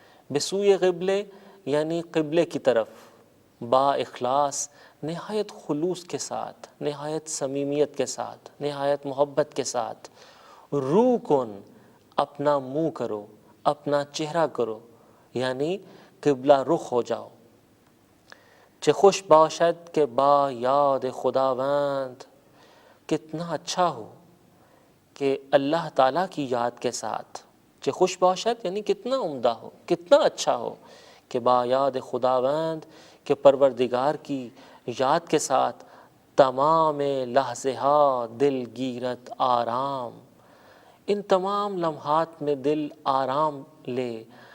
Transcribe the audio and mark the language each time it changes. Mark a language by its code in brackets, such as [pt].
[fa] بسوئے قبلے [ur] یعنی قبلے کی طرف، [fa] با اخلاص [ur] نہایت خلوص کے ساتھ، نہایت صمیمیت کے ساتھ، نہایت محبت کے ساتھ. [fa] روح کن [ur] اپنا منہ کرو، اپنا چہرہ کرو یعنی قبلہ رخ ہو جاؤ. [fa] چه خوش باشد کہ با یاد خداوند. [ur] کتنا اچھا ہو کہ اللہ تعالیٰ کی یاد کے ساتھ. [fa] چه خوش باشد [ur] یعنی کتنا عمدہ ہو، کتنا اچھا ہو کہ [fa] با یاد خداوند، [ur] کہ پروردگار کی یاد کے ساتھ [fa] تمام لحظے ہا دل گیرت آرام. [ur] ان تمام لمحات میں دل آرام لے،